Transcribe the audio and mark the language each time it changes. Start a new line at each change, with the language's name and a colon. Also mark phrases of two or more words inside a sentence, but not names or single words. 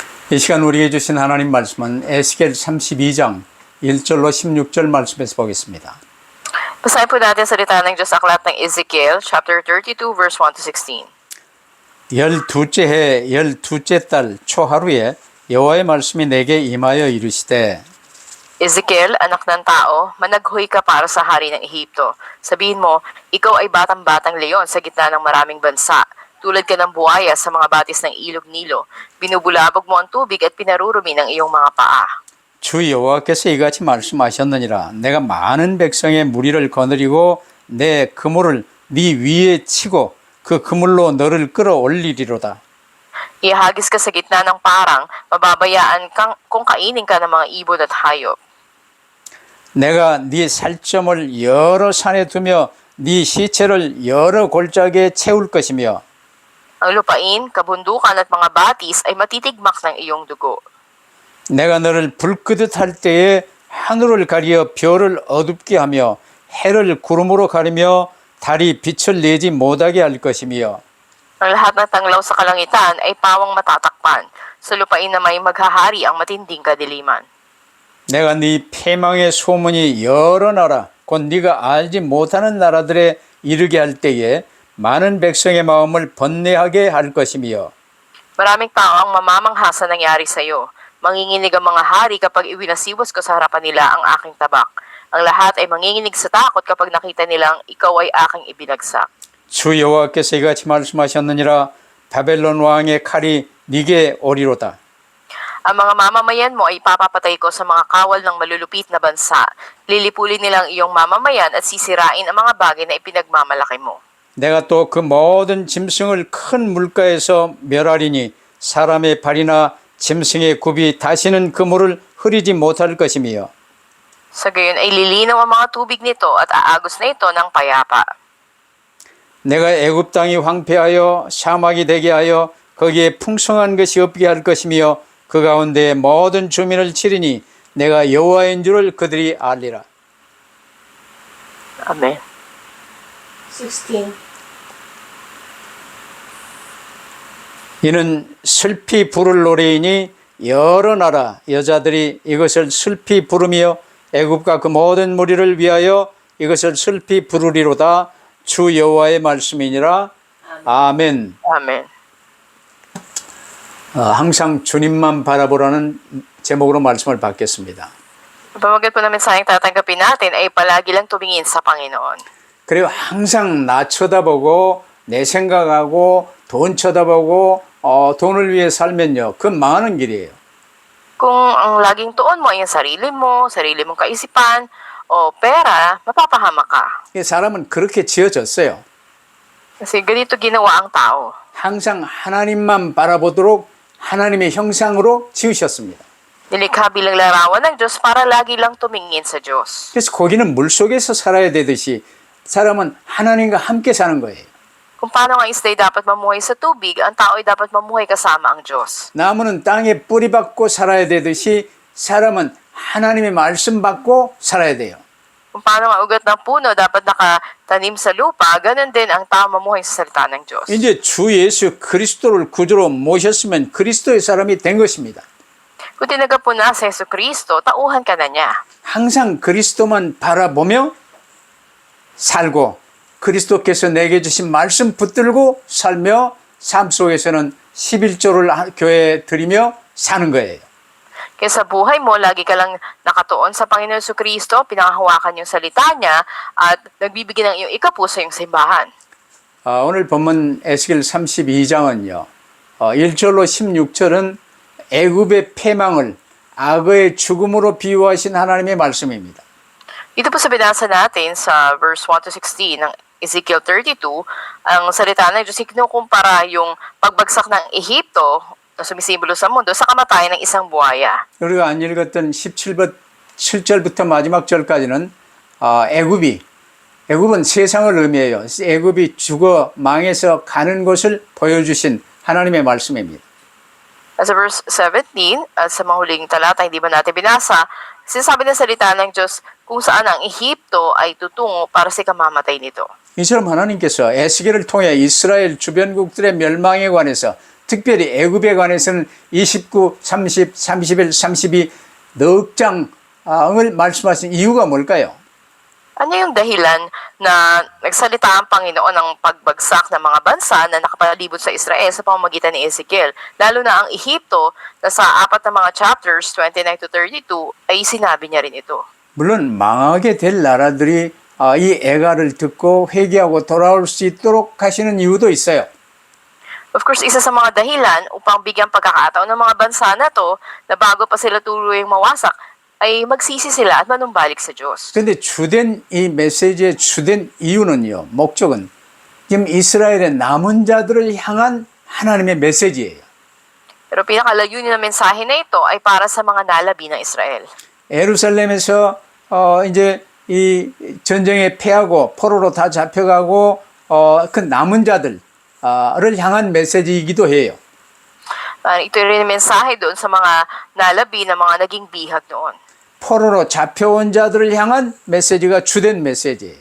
Korean: 이 시간 우리에게 주신 하나님 말씀은 에스겔 32장 1절로 16절 말씀에서 보겠습니다.
Filipino: Basahin po natin salita ng Diyos sa aklat ng Ezekiel,
English: chapter 32, verse 1 to 16.
Korean: 12째 해 12째 달 초하루에 여호와의 말씀이 내게 임하여 이르시되
Filipino: Ezekiel, anak ng tao, managhoy ka para sa hari ng Ehipto. Sabihin mo, ikaw ay batang-batang leon sa gitna ng maraming bansa. Tulad ka ng buhaya sa mga batis ng ilog Nilo. Binubulabog mo ang tubig at pinarurumi ng iyong mga paa.
Korean: 주 여호와께서 이같이 말씀하셨느니라. 내가 많은 백성의 무리를 거느리고 내 그물을 네 위에 치고 그 그물로 너를 끌어올리리로다.
Filipino: Ihagis ka sa gitna ng parang, mababayaan kang kung kainin ka ng mga ibon at hayop.
Korean: 내가 네 살점을 여러 산에 두며 네 시체를 여러 골짜기에 채울 것이며
Filipino: Ang lupain, kabundukan at mga batis ay matitigmak ng iyong dugo.
Korean: 내가 너를 불끄듯 할 때에 하늘을 가리어 별을 어둡게 하며 해를 구름으로 가리며 달이 빛을 내지 못하게 할 것이며
Filipino: Ang lahat ng tanglaw sa kalangitan ay pawang matatakpan. Sa lupain na may maghahari ang matinding kadiliman.
Korean: 내가 네 패망의 소문이 여러 나라 곧 네가 알지 못하는 나라들에 이르게 할 때에 많은 백성의 마음을 번뇌하게 할 것이며
Filipino: Maraming tao ang mamamangha sa nangyari sa iyo. Manginginig ang mga hari kapag iwinasiwas ko sa harapan nila ang aking tabak. Ang lahat ay manginginig sa takot kapag nakita nilang ikaw ay aking ibinagsak.
Korean: 주 여호와께서 이같이 말씀하셨느니라. 바벨론 왕의 칼이 네게 오리로다.
Filipino: Ang mga mamamayan mo ay ipapapatay ko sa mga kawal ng malulupit na bansa. Lilipulin nilang iyong mamamayan at sisirain ang mga bagay na ipinagmamalaki mo.
Korean: 내가 또 그 모든 짐승을 큰 물가에서 멸하리니 사람의 발이나 짐승의 굽이 다시는 그 물을 흐리지 못할 것이며
Filipino: Sa gayon ay lilinaw ang mga tubig nito at aagos na ito ng payapa.
Korean: 내가 애굽 땅이 황폐하여 사막이 되게 하여 거기에 풍성한 것이 없게 할 것이며 그 가운데 모든 주민을 치리니 내가 여호와인 줄을 그들이 알리라. Amen. 16. 이는 슬피 부를 노래이니 여러 나라 여자들이 이것을 슬피 부르며 애굽과 그 모든 무리를 위하여 이것을 슬피 부르리로다. 주 여호와의 말씀이니라. 아멘.
Filipino: Amen.
Korean: 항상 주님만 바라보라는 제목으로 말씀을 받겠습니다.
Filipino: Ang pamagat po namin sa aking tatanggapin natin ay palagi lang tumingin sa Panginoon.
Korean: 그리고 항상 나 쳐다보고 내 생각하고 돈 쳐다보고 돈을 위해 살면요. 그건 망하는 길이에요.
Filipino: Kung ang laging tuon mo ay ang sarili mong kaisipan, o pera, mapapahama ka.
Korean: 사람은 그렇게 지어졌어요.
Filipino: Kasi ganito ginawa ang tao.
Korean: 항상 하나님만 바라보도록 하나님의 형상으로 지으셨습니다.
Filipino: Nilikha bilang larawan ng Diyos para lagi lang tumingin sa Diyos.
Korean: 그래서 고기는 물속에서 살아야 되듯이 사람은 하나님과 함께 사는 거예요.
Filipino: Kung paano ang isda'y dapat mamuhay sa tubig, ang tao ay dapat mamuhay kasama ang Diyos.
Korean: 나무는 땅에 뿌리 받고 살아야 되듯이 사람은 하나님의 말씀 받고 살아야 돼요.
Filipino: Kung paano ang ugat ng puno dapat nakatanim sa lupa, ganun din ang tao mamuhay sa salita ng Diyos.
Korean: 이제 주 예수 그리스도를 구주로 모셨으면 그리스도의 사람이 된 것입니다.
Filipino: Kung tinagap mo na sa Yesu Kristo, tauhan ka na niya.
Korean: 항상 그리스도만 바라보며 살고 그리스도께서 내게 주신 말씀 붙들고 살며 삶 속에서는 11조를 교회에 드리며 사는 거예요.
Filipino: Kaya sa buhay mo, lagi ka lang nakatuon sa Panginoon Yesu Kristo, pinangahawakan yung salita niya, at nagbibigay ng iyong ikapu sa iyong simbahan.
Korean: 오늘 본문 에스겔 32장은요. 1절로 16절은 애굽의 패망을 악어의 죽음으로 비유하신 하나님의 말씀입니다.
Filipino: Dito po sa binasa natin sa
English: verse 1 to 16
Filipino: ng Ezekiel 32, ang salita ng Diyos kinukumpara yung pagbagsak ng Ehipto na sumisimbolo sa mundo sa kamatayan ng isang buhaya.
Korean: 우리가 안 읽었던 17절부터 마지막 절까지는 애굽은 세상을 의미해요. 애굽이 죽어 망해서 가는 것을 보여주신 하나님의 말씀입니다.
Filipino: Sa verse 17, at sa mahuling talata, hindi ba natin binasa, sinasabi ng salita ng Diyos kung saan ang Ehipto ay tutungo para sa kamamatay nito.
Korean: 이처럼 하나님께서 에스겔을 통해 이스라엘 주변국들의 멸망에 관해서 특별히 애굽에 관해서는 29, 30, 31, 32 넉 장을 말씀하신 이유가 뭘까요?
Filipino: Ano yung dahilan na nagsalita ang Panginoon ng pagbagsak ng mga bansa na nakapalibot sa Israel sa pamamagitan ni Ezekiel? Lalo na ang Ehipto na sa apat na mga chapters, 29 to 32, ay sinabi niya rin ito.
Korean: 물론 망하게 될 나라들이 이 애가를 듣고 회개하고 돌아올 수 있도록 하시는 이유도 있어요.
English: Of course,
Filipino: isa sa mga dahilan upang bigyan pagkakataon ng mga bansa na to na bago pa sila tuluyang mawasak, ay magsisi sila at manumbalik sa Diyos.
Korean: 그런데 주된 이 메시지의 주된 이유는요, 목적은 지금 이스라엘의 남은 자들을 향한 하나님의 메시지예요.
Filipino: Pero pinakalayunin ng mensahe na ito ay para sa mga nalabi ng Israel.
Korean: 예루살렘에서 이제 이 전쟁에 패하고 포로로 다 잡혀가고 그 남은 자들을 향한 메시지이기도 해요.
Filipino: Ito rin ang mensahe doon sa mga nalabi na mga naging bihag noon.
Korean: 포로로 잡혀온 자들을 향한 메시지가 주된 메시지예요.